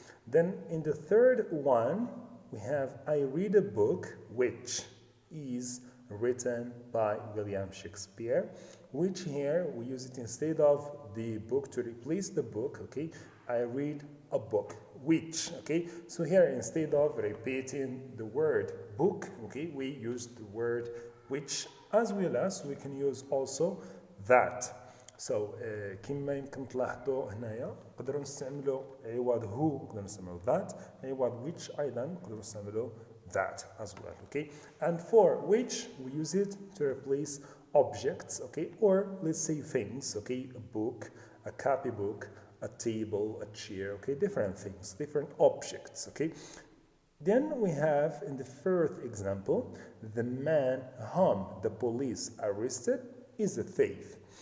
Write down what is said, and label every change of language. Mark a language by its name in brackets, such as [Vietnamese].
[English] Then in the third one, we have I read a book which is written by William Shakespeare, which here we use it instead of the book to replace the book. I read a book which, so here instead of repeating the word book, we use the word which, as well as we can use also that. [Arabic] So كما يمكن تلاحظوا هنايا نقدروا نستعملوا عوض who نقدروا نستعملوا that، عوض which أيضا نقدروا نستعملوا that [English] as well. And for which we use it to replace objects, or let's say things, a book, a copybook, a table, a chair, different things, different objects. Then we have in the third example, the man whom the police arrested is a thief.